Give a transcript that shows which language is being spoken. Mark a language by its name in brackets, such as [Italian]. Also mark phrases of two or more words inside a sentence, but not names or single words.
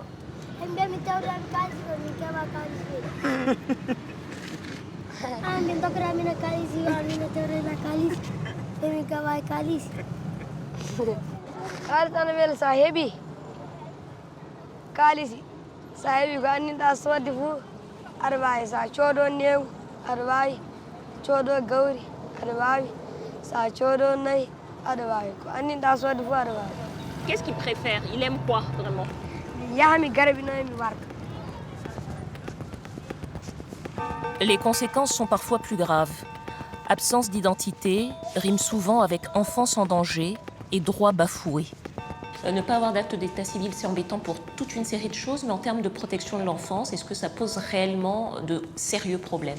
[Fula] embe mi tawra kalisi ko mi kaba kalisi ande ndokra mina kalisi ani na tawra na kalisi mi kaba kalisi artana vel sahibi kalisi sahibi ko anninɗa sodde fof aɗa wawi sa coodo newu aɗa wawi coodo gawri aɗa wawi sa coodo nayyi aɗa wawi ko anninɗa sodde fof aɗa wawi. [French] Qu'est-ce qu'il préfère? Il aime quoi vraiment? [Fula] yahami garabinoy mi warta. [French] Les conséquences sont parfois plus graves. Absence d'identité rime souvent avec enfance en danger et droits bafoués. Ne pas avoir d'acte d'état civil, c'est embêtant pour toute une série de choses, mais en termes de protection de l'enfance, est-ce que ça pose réellement de sérieux problèmes?